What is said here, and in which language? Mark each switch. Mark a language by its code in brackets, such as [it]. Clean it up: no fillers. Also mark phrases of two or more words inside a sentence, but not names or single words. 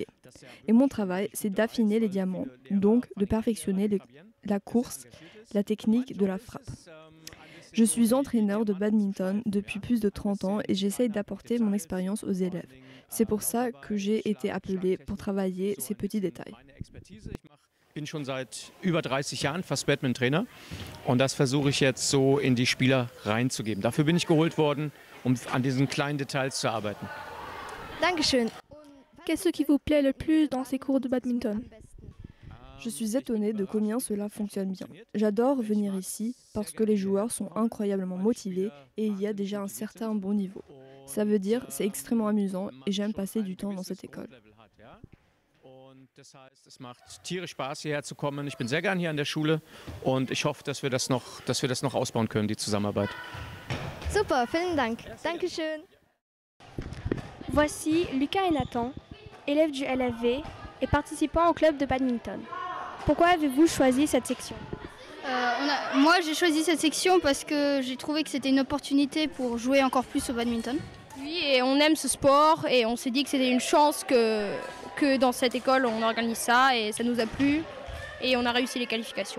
[fr] Et mon travail, c'est d'affiner les diamants, donc de perfectionner la course, la technique de la frappe. Je suis entraîneur de badminton depuis plus de 30 ans et j'essaye d'apporter mon expérience aux élèves. C'est pour ça que j'ai été appelée pour travailler ces petits détails. [de] Ich bin schon seit über 30 Jahren fast Badminton-Trainer und das versuche ich jetzt so in die Spieler reinzugeben. Dafür bin ich geholt worden, um an diesen kleinen Details zu arbeiten. Dankeschön. [fr] Qu'est-ce qui vous plaît le plus dans ces cours de badminton? Je suis étonnée de combien cela fonctionne bien. J'adore venir ici parce que les joueurs sont incroyablement motivés et il y a déjà un certain bon niveau. Ça veut dire c'est extrêmement amusant et j'aime passer du temps dans cette école. [de] Das heißt, es macht tierisch Spaß, hierher zu kommen. Ich bin sehr gern hier an der Schule und ich hoffe, dass wir das noch ausbauen können, die Zusammenarbeit. Super, vielen Dank. Dankeschön. [fr] Voici Lucas et Nathan, élèves du LFV et participants au club de badminton. Pourquoi avez-vous choisi cette section? Moi, j'ai choisi cette section parce que j'ai trouvé que c'était une opportunité pour jouer encore plus au badminton. Oui, et on aime ce sport et on s'est dit que c'était une chance que dans cette école on organise ça et ça nous a plu et on a réussi les qualifications.